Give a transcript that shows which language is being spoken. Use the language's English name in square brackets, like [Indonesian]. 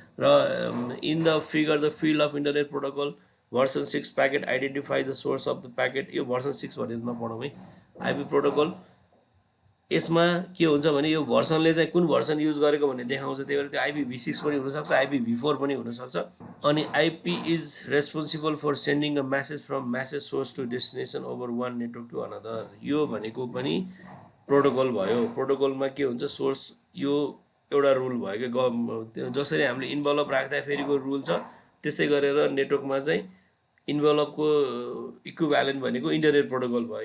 [English] र in the figure the field of internet protocol version 6 packet identify the source of the packet. [Nepali] यो version 6 भनेर नपढौँ है। IP protocol यसमा के हुन्छ भने यो भर्सनले चाहिँ कुन भर्सन युज गरेको भन्ने देखाउँछ। त्यही भएर त्यो IPv6 पनि हुनसक्छ, IPv4 पनि हुनसक्छ। [English] अनि IP is responsible for sending a message from message source to destination over one network to another. [Nepali] यो भनेको पनि प्रोटोकल भयो। प्रोटोकलमा के हुन्छ, सोर्स यो एउटा रुल भयो कि जसरी हामीले इन्भलप राख्दाखेरिको रुल छ त्यस्तै गरेर नेटवर्कमा चाहिँ इन्भलपको इक्विभ्यालेन्ट भनेको इन्टरनेट प्रोटोकल भयो।